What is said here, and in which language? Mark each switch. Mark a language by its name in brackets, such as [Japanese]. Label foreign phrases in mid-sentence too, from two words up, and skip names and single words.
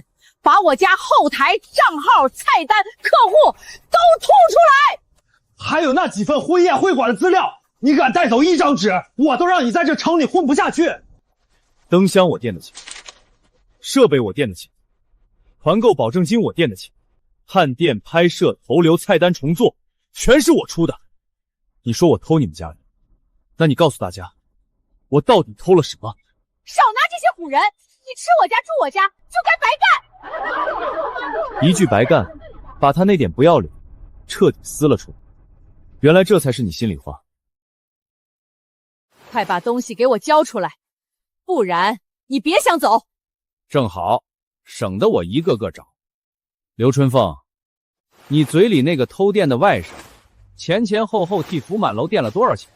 [Chinese] 把我家後台、賬號、菜單、客戶都吐出來！還有那幾份婚宴會館的資料，你敢帶走一張紙，我都讓你在這城裡混不下去。燈箱我墊得起，設備我墊得起，團購保證金我墊得起，探店、拍攝、投流、菜單重做，全是我出的。你說我偷你們家人，那你告訴大家，我到底偷了什麼？少拿這些唬人！你吃我家住我家，就該白幹！一句白幹，把他那點不要臉徹底撕了出來。原來這才是你心裡話。快把東西給我交出來，不然你別想走。正好，省得我一個個找。劉春鳳，你嘴裡那個偷電的外甥，前前後後替福滿樓墊了多少錢？